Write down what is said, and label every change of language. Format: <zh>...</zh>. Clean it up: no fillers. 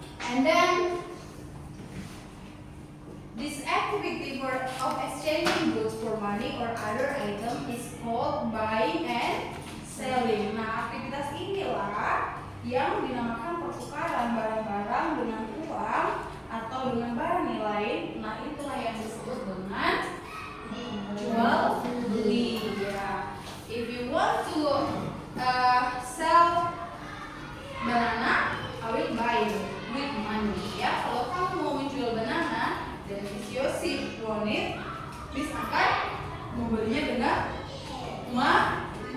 <en>And then this activity of exchanging goods for money or other item is called buying and selling.</en> <id>Nah, aktivitas inilah yang dinamakan pertukaran barang-barang dengan uang atau dengan barang nilai. Nah, itulah yang disebut dengan jual beli. Ya.</id> <en>If you want to sell banana, I will buy with money.</en> <id>Ya, kalau kamu mau menjual banana dan Miss Yosi</id> <en>want it,</en> <id>Miss akan membelinya dengan uang.</id>